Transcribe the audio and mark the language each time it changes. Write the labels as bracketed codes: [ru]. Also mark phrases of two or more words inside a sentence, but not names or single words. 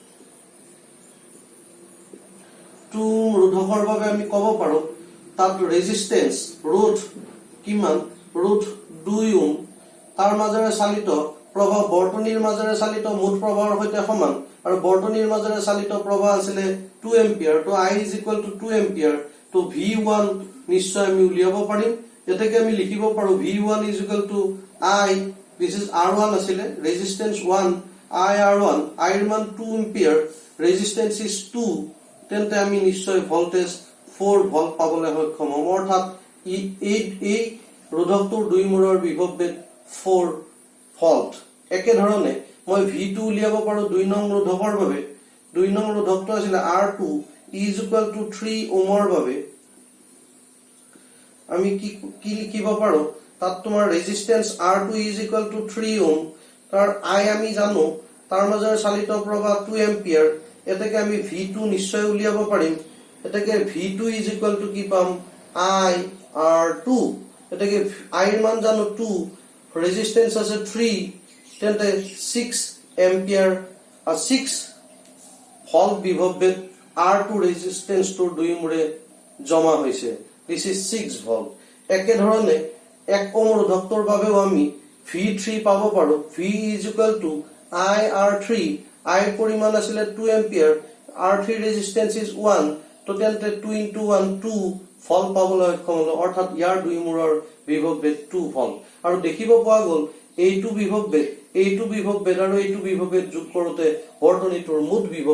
[as] 2 ওহম ৰোধকৰ বাবে আমি ক'ব পাৰো তাত ৰেজিস্ট্যান্স ৰোধ কিমান ৰোধ 2 ওহম তাৰ মাজেৰে চালিত প্ৰবাহ বৰ্তনীৰ মাজেৰে চালিত মুঠ প্ৰবাহৰ সৈতে সমান আৰু বৰ্তনীৰ মাজেৰে চালিত প্ৰবাহ আছিল 2 এম্পিয়াৰ তো [en] I is equal to 2 [as] এম্পিয়াৰ তো V1 নিশ্চয় আমি উলিয়াব পাৰিম এটাকে আমি লিখিব পাৰো [en] V1 is equal to I this is R1 [as] আছিল ৰেজিস্ট্যান্স 1 I R1 I ৰ মান 2 এম্পিয়াৰ [en] resistance is 2 [as] তেন্তে আমি নিশ্চয় ভোল্টেজ 4 ভোল্ট পাবলৈ সক্ষম হম অৰ্থাৎ এই ৰোধকটোৰ দুই মূৰৰ বিভব ভেদ 4 ভোল্ট একে ধৰণে মই V2 উলিয়াব পাৰো 2 নং ৰোধকৰ বাবে 2 নং ৰোধকটো আছিল [en] R2 is equal to 3 [as] ওহমৰ বাবে আমি কি লিখিব পাৰো তাত তোমাৰ ৰেজিস্ট্যান্স [en] R2 is equal to 3 [as] ওহম তাৰ I আমি জানো তাৰ মাজেৰে চালিত প্ৰবাহ 2 এম্পিয়াৰ এটাকে আমি V2 নিশ্চয় উলিয়াব পাৰিম এটাকে [en] V2 is equal to [as] কি পাম I R2 এটাকে I ৰ মান জানো 2 ৰেজিস্ট্যান্স আছে 3 তেন্তে 6 এম্পিয়াৰ 6 ভোল্ট বিভব ভেদ R2 ৰেজিস্ট্যান্স টোৰ দুই মূৰে জমা হৈছে [en] this is 6 [as] ভোল্ট একে ধৰণে 1 ওহম ৰোধকটোৰ বাবেও আমি V3 পাব পাৰো [en] V is equal to I R3 [as] I পৰিমাণ আছিল 2 এম্পিয়াৰ R3 [en] resistance is 1 [as] তো তেন্তে 2 into 1 2 ভোল্ট পাবলৈ সক্ষম হলো অৰ্থাৎ ইয়াৰ দুই মূৰৰ বিভব ভেদ 2 ভোল্ট আৰু দেখিব পোৱা গল এইটো বিভব ভেদ আৰু এইটো বিভব ভেদ যোগ কৰোতে বৰ্তনীটোৰ মুঠ বিভব